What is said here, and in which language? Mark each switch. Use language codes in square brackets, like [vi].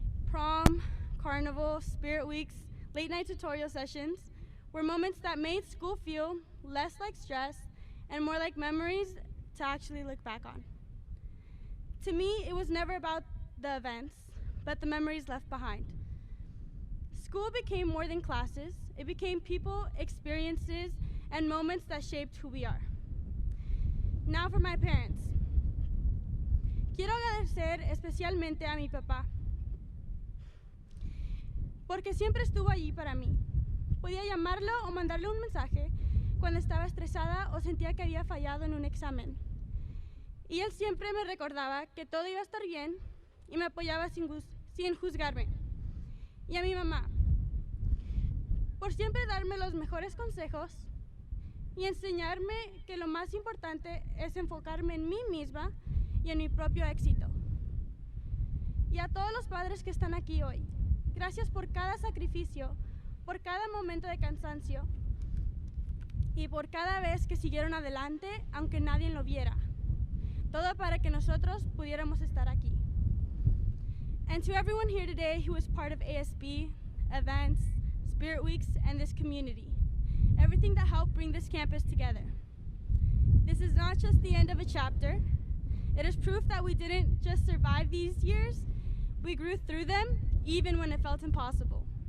[en] Prom, carnival, spirit weeks, late night tutorial sessions were moments that made school feel less like stress and more like memories to actually look back on. To me, it was never about the events, but the memories left behind. School became more than classes. It became people, experiences, and moments that shaped who we are. Now for my parents. [es] Quiero agradecer especialmente a mi papá, porque siempre estuvo allí para mí. Podía llamarlo o mandarle un mensaje cuando estaba estresada o sentía que había fallado en un examen. Y él siempre me recordaba que todo iba a estar bien y me apoyaba sin juzgarme. Y a mi mamá, por siempre darme los mejores consejos y enseñarme que lo más importante es enfocarme en mí misma y en mi propio éxito. Y a todos los padres que están aquí hoy, gracias por cada sacrificio, por cada momento de cansancio y por cada vez que siguieron adelante aunque nadie lo viera. Todo para que nosotros pudiéramos estar aquí. [en] And to everyone here today who is part of ASB, events, Spirit Weeks, and this community, everything that helped bring this campus together. This is not just the end of a chapter. It is proof that we didn't just survive these years, we grew through them even when it felt impossible.